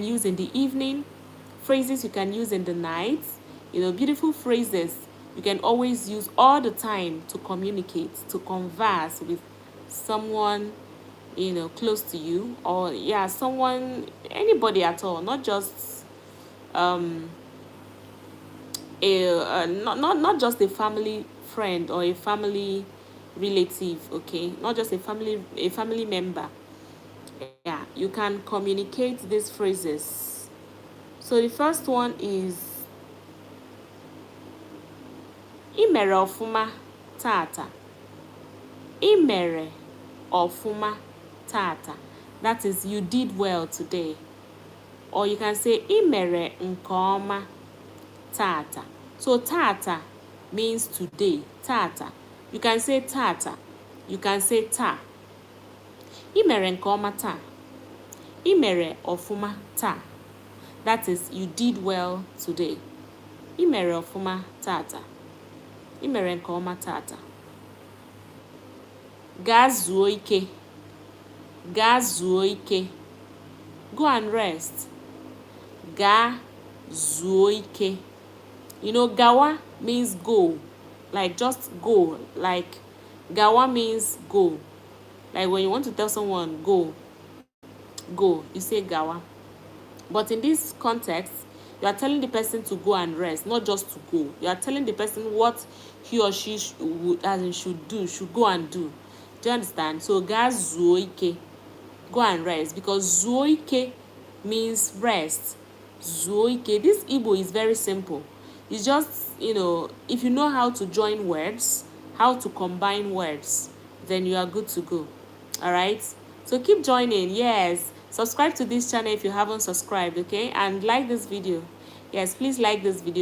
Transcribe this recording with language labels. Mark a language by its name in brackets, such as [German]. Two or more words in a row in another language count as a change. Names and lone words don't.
[English] use in the evening, phrases you can use in the night, beautiful phrases you can always use all the time to communicate, to converse with someone, close to you, or someone, anybody at all, not just um, not just a family friend or a family relative, okay? Not just a family member. Yeah, you can communicate these phrases. So the first one is [Igbo] imere ofuma tata. Imere ofuma tata. [English] That is, you did well today. Or you can say [Igbo] imere nke ọma tata. [English] So tata means today. Tata. You can say tata. You can say ta. [Igbo] Imere nke ọma taa. Imere ofuma taa. [English] That is, you did well today. [Igbo] Imere ofuma tata. Imere nke ọma tata. Gaa zuo ike. Gaa zuo ike. [English] Go and rest. [Igbo] Gaa zuo ike. [English] Gawa means go. Like, just go. Like, gawa means go. Like, when you want to tell someone, go, you say gawa. But in this context, you are telling the person to go and rest, not just to go. You are telling the person what he or she should do, should go and do. Do you understand? So, [Igbo] ga zuo ike. [English] Go and rest. Because [Igbo] zuo ike [English] means rest. [Igbo] Zuo ike. [English] This Igbo is very simple. It's just, if you know how to join words, how to combine words, then you are good to go. All right? So keep joining. Yes. Subscribe to this channel if you haven't subscribed, okay? And like this video. Yes, please like this video.